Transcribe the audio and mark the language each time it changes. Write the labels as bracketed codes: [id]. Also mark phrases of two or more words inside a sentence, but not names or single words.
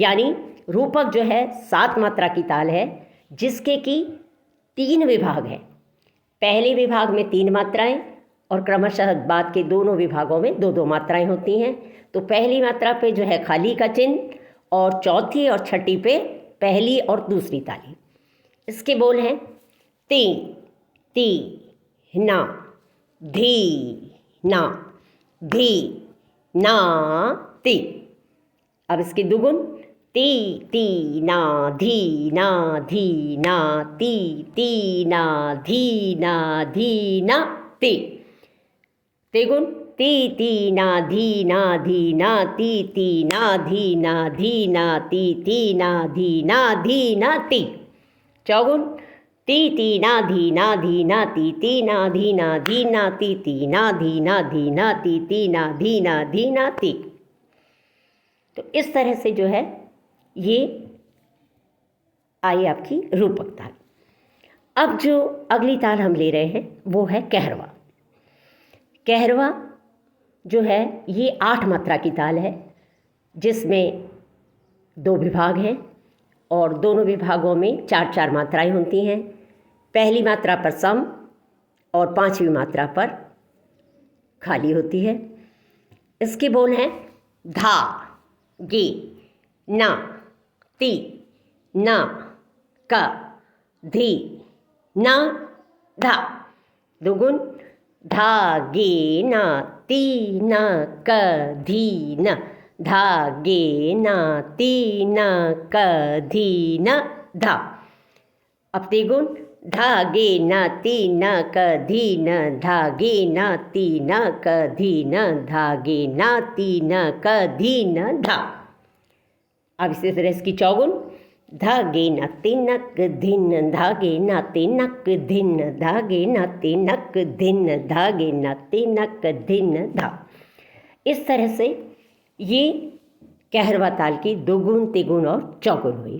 [hi] यानी रूपक जो है 7 मात्रा की ताल है, जिसके कि 3 विभाग हैं। पहले विभाग में 3 मात्राएं और क्रमशः बाद के दोनों विभागों में 2-2 मात्राएं होती हैं। तो पहली मात्रा पे जो है खाली का चिन्ह और चौथी और छठी पे पहली और दूसरी ताली। इसके बोल हैं ती, ती, ना, धी, ना, धी, ना, ती। अब इसके दुगुन ती, ती, ना, धी, ना, धी, ना, ती, ती, ना, धी, ना, धी, ना, ती। तेगुन ती, ती, ना, धी, ना, धी, ना, ती, ती, ना, धी, ना, धी, ना, ती, ना, धी, ना, धी, ना, ती। चौगुन ती, ती, ना, धी, ना, धी, ना, ती, ना, धी, ना, धी, ना, ती, ना, धी, ना, धी, ना, ती, ना, धी, ना, धी, ना, ती। तो इस तरह से जो है ये आई आपकी रूपक ताल। अब जो अगली ताल हम ले रहे हैं वो है कहरवा। कहरवा जो है ये 8 मात्रा की ताल है, जिसमें 2 विभाग हैं और दोनों विभागों में 4-4 मात्राएं होती हैं। पहली मात्रा पर सम और 5वीं मात्रा पर खाली होती है। इसके बोल हैं धा, गे, ना, ती, ना, का, धी, ना, धा। दुगुन धा, गे, ना, ती, ना, क, धी, न, धा, गे, ना, ती, ना, क, धी, न, धा। अब तेगुन धा, गे, ना, ती, न, क, धी, न, धा, गे, ना, ती, न, क, धी, न, धा, गे, ना, ती, न, क, धी, न, धा। अब इसी तरह इसकी चौगुन धागे नाते नक धिन, धागे नाते नक धिन, धागे नाते नक धिन, धागे नाते नक धिन, धा। इस तरह से ये कहरवा ताल की 2 गुण, 3 गुण और चौगुन हुई।